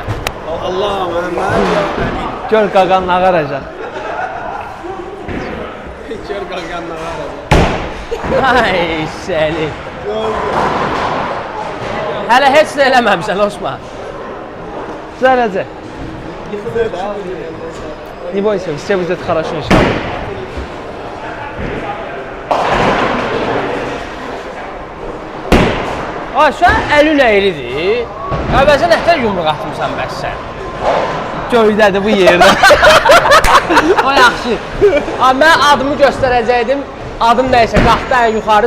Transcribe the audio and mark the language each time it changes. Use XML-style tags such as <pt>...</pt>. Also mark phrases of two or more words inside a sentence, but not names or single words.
<az>Allah, mənə. Gör qaqan nağaracaq. Gör qaqan nağaracaq. Ay səni. Hələ heç nə eləməmişsən Osman. Düzələcək.</az> <ru>Не бойся, все будет хорошо иншалlah.</ru> <az>Ay, sən əlin əylidir. Əvvəlcə nətər yumruq atmısan bəs sən? Göydədir bu yerdə. O yaxşı. Mən adımı göstərəcəkdim. Adım nəysə qalxdı ən yuxarı.</az>